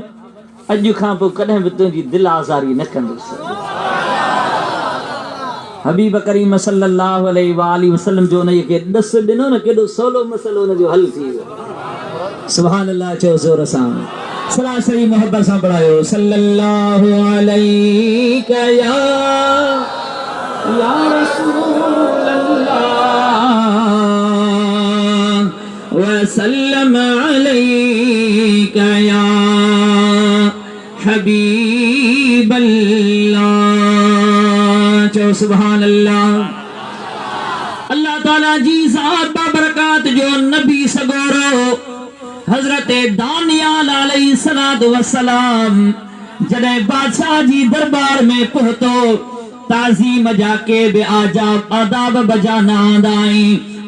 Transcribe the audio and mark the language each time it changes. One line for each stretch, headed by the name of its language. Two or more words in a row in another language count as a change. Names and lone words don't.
Sindhi: अॼु खां पोइ कॾहिं बि तुंहिंजी दिल आज़ारी न कंदुसि। हबीब करीम
Arabic: صلى الله عليه وسلم
Sindhi: जो उन खे ॾस ॾिनो न, केॾो सवलो मसलो उन जो हल थी वियो।
Arabic: سبحان الله
Sindhi: चओ ज़ोर सां। सरासरी मोहब्बत सां पढ़ायो
Arabic: صلى الله عليك يا رسول الله وسلم عليك يا حبيب الله. चो سبحان الله.
Sindhi: अल्लाह ताला जी ज़ात बाबरकात जो नबी सगोरो हजरत दानियाल
Arabic: عليه الصلاة والسلام
Sindhi: जॾहिं बादशाह जी दरबार में पहुतो, ताज़ीम जा के बि आदाब बजाना आंदा आहिनि।